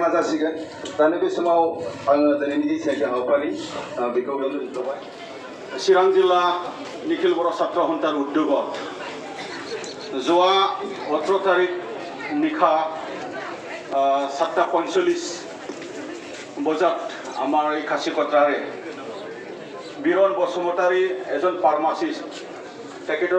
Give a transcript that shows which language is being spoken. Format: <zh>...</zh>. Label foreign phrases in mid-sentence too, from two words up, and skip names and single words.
<brx>जासिगोन दानि बे समाव आङो दिनैनि सायखा हाबाफारि बेखौ बेयावनो दोनथ'बाय चिरां जिल्ला निखिल बर'</brx> <as>ছাত্ৰ সন্থাৰ উদ্যোগত যোৱা 18 তাৰিখ নিশা 7:45 বজাত আমাৰ এই খাচীকটাৰে বীৰণ বসুমতাৰী এজন ফাৰ্মাচিষ্ট তেখেতৰ</as>